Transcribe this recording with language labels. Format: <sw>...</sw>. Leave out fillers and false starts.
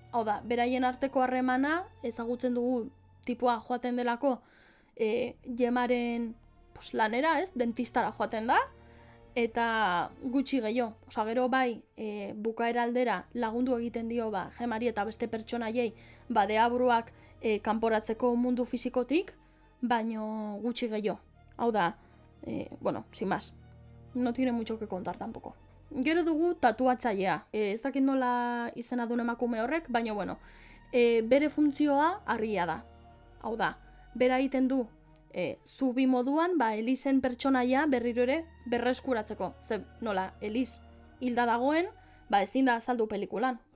<eu>Hau da, beraien arteko harremana ezagutzen dugu tipua joaten delako Jemaren lanera, dentistara joaten da, eta gutxi gehiago. Gero bai, bukaera aldera lagundu egiten dio Jemari eta beste pertsonaiei deabruak kanporatzeko mundu fisikotik, baino gutxi gehiago. Hau da,</eu> <es>sin más, no tiene mucho que contar tampoco.</es> <eu>Gero dugu tatuatzailea. Ez dakit nola izena duen emakume horrek, baina bere funtzioa argia da. Hau da, bera egiten du zubi moduan, Elisen pertsonaia berriro ere berreskuratzeko. Nola, Elis hilda dagoen, ezin da azaldu pelikulan.</eu>